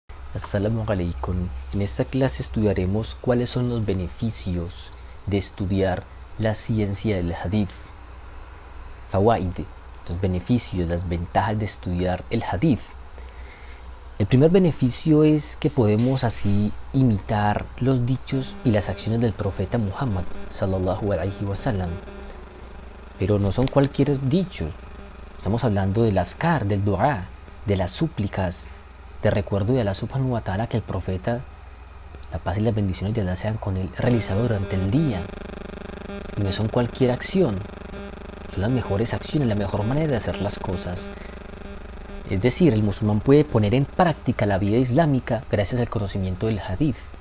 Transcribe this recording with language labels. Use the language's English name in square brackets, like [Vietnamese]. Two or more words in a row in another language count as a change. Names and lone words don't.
[Arabic] السلام عليكم. [Spanish] En esta clase estudiaremos cuáles son los beneficios de estudiar la ciencia del hadith. Fawaid, los beneficios, las ventajas de estudiar el hadith. El primer beneficio es que podemos así imitar los dichos y las acciones del profeta Muhammad [Arabic] صلى الله عليه وسلم. [Spanish] Pero no son cualquier dichos. Estamos hablando del azkar, del dua, de las súplicas, de recuerdo de Allah [Arabic] سبحانه وتعالى [Spanish] que el profeta, la paz y las bendiciones de Allah sean con él, realizado durante el día. Y no son cualquier acción, son las mejores acciones, la mejor manera de hacer las cosas. Es decir, el musulmán puede poner en práctica la vida islámica gracias al conocimiento del hadith.